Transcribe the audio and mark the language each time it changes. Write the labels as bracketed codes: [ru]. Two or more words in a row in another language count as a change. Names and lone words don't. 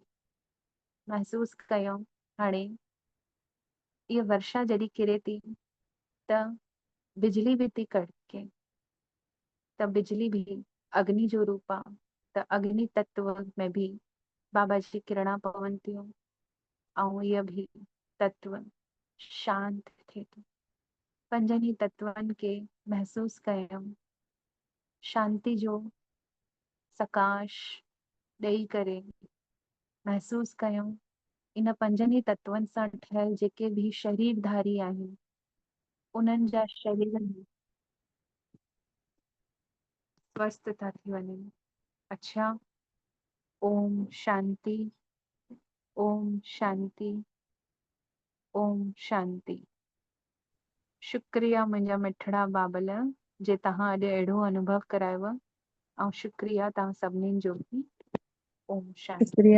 [sd] महसूस कयूं हाणे इहा वर्षा जॾहिं किरे थी त बिजली भी थी कड़के त बिजली भी अग्नि जो रूप आहे त अग्नि तत्व में भी बाबा जी किरणा पवनि थियूं ऐं इहा भी तत्व शांत थिए थो। पंजनि तत्वनि खे महसूस कयूं शांति जो सकाश ॾेई करे महसूस कयूं इन पंजनि तत्वनि सां ठहियल जेके भी शरीरधारी आहिनि उन्हनि जा शरीर स्वस्थ था थी वञनि। अच्छा, ओम शांति, ओम शांति, ओम शांति। शुक्रिया मुंहिंजा मिठड़ा बाबल जे तव्हां अॼु अहिड़ो अनुभव करायव ऐं शुक्रिया तव्हां सभिनीनि जो भी। ओम शांति। शुक्रिया।